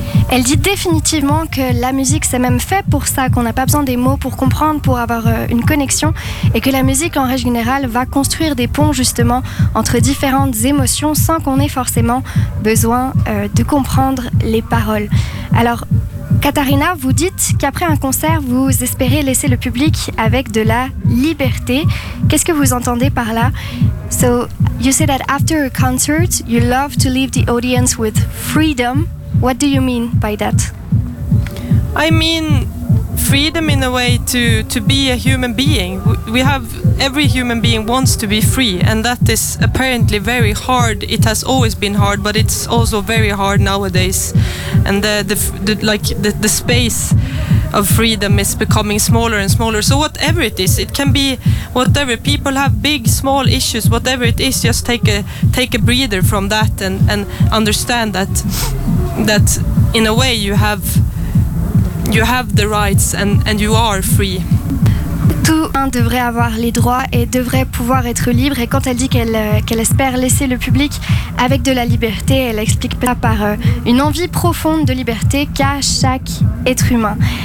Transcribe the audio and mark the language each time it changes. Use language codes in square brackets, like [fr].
[fr] Elle dit définitivement que la musique, c'est même fait pour ça, qu'on n'a pas besoin des mots pour comprendre, pour avoir une connexion, et que la musique, en règle générale, va construire des ponts, justement, entre différentes émotions, sans qu'on ait forcément besoin de comprendre les paroles. Alors, Katharina, vous dites qu'après un concert, vous espérez laisser le public avec de la liberté. Qu'est-ce que vous entendez par là? [en] So, you say that after a concert, you love to leave the audience with freedom. What do you mean by that? I mean freedom in a way to be a human being. We have, every human being wants to be free, and that is apparently very hard. It has always been hard, but it's also very hard nowadays. And the space of freedom is becoming smaller and smaller. So whatever it is, it can be whatever. People have big, small issues, whatever it is, just take a breather from that and understand that that in a way you have the rights and you are free. [fr] Tout un devrait avoir les droits et devrait pouvoir être libre. Et quand elle dit qu'elle espère laisser le public avec de la liberté, elle explique ça par une envie profonde de liberté qu'a chaque être humain.